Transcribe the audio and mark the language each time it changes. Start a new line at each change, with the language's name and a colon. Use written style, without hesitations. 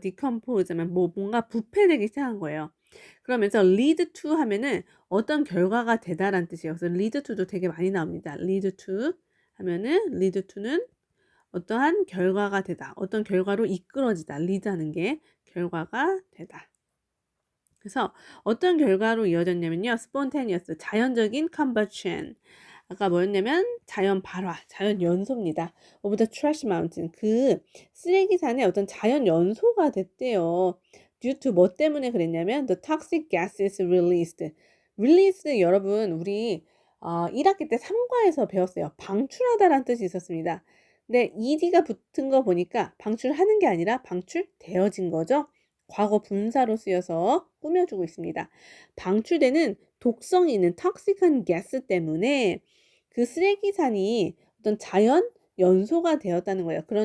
Korean: decompose 하면 뭔가 부패되기 시작한 거예요. 그러면서 lead to 하면은 어떤 결과가 되다라는 뜻이에요. 그래서 lead to도 되게 많이 나옵니다. lead to 하면은 lead to는 어떠한 결과가 되다. 어떤 결과로 이끌어지다. lead 하는 게 결과가 되다. 그래서 어떤 결과로 이어졌냐면요.
English: spontaneous,
Korean: 자연적인
English: combustion.
Korean: 아까 뭐였냐면 자연 발화, 자연 연소입니다.
English: of the trash mountain.
Korean: 그 쓰레기산의 어떤 자연 연소가 됐대요.
English: due to
Korean: 뭐 때문에 그랬냐면
English: the toxic gases released.
Korean: release 여러분 우리 1학기 때 3과에서 배웠어요. 방출하다라는 뜻이 있었습니다. 근데 ed가 붙은 거 보니까 방출하는 게 아니라 방출되어진 거죠. 과거 분사로 쓰여서 꾸며주고 있습니다. 방출되는 독성이 있는 톡식한 가스 때문에 그 쓰레기산이 어떤 자연 연소가 되었다는 거예요.